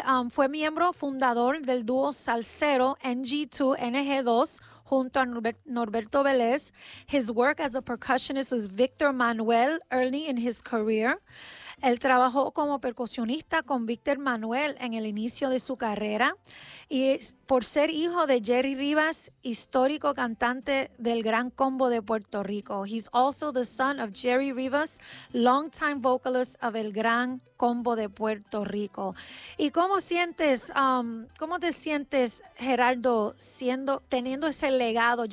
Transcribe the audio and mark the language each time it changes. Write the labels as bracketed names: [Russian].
[Spanish] Fue miembro fundador del dúo salsero NG2 junto a Norberto Vélez. [English] His work as a percussionist was Victor Manuel early in his career. [Spanish] Él trabajó como percusionista con Víctor Manuel en el inicio de su carrera, y por ser hijo de Jerry Rivas, histórico cantante del Gran Combo de Puerto Rico. [English] He's also the son of Jerry Rivas, longtime vocalist of El Gran Combo de Puerto Rico. [Spanish] ¿Y cómo sientes, cómo te sientes, Gerardo, teniendo ese legado?